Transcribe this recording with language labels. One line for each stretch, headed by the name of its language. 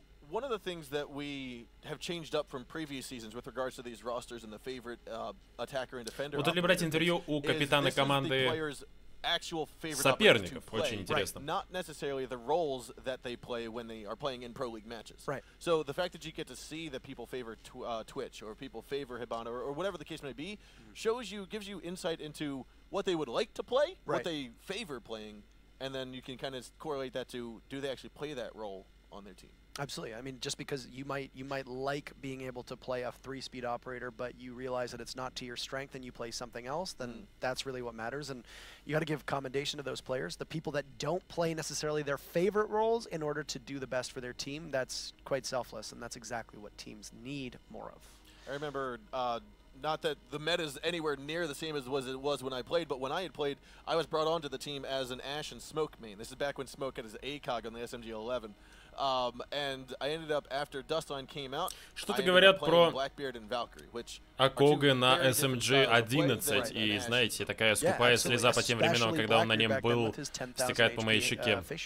English: One of the things that we have changed up from previous seasons with regards to these rosters and the favorite attacker and defender.
Russian: Вот брать интервью у капитана команды соперников, очень интересно.
English: Not necessarily the roles that they play when they are playing in pro league matches. Right. So the fact that you get to see that people favor Twitch or people favor Hibana or whatever the case may be, gives you insight into what they would like to play, what they favor playing, and then you can kind of correlate that to do they actually play that role on their team. Absolutely. I mean, just because you might like being able to play a 3-speed operator, but you realize that it's not to your strength and you play something else, then that's really what matters. And you got to give commendation to those players. The people that don't play necessarily their favorite roles in order to do the best for their team, that's quite selfless, and that's exactly what teams need more of. I remember, not that the meta is anywhere near the same as it was when I played, but when I had played, I was brought onto the team as an Ashe and Smoke main. This is back when Smoke had his ACOG on the SMG-11. And I ended up after Dustline came out.
Russian: Что-то говорят про Акога на SMG-11, и, знаете, такая скупая слеза по тем временам, когда он на нем был, стекает по моей щеке.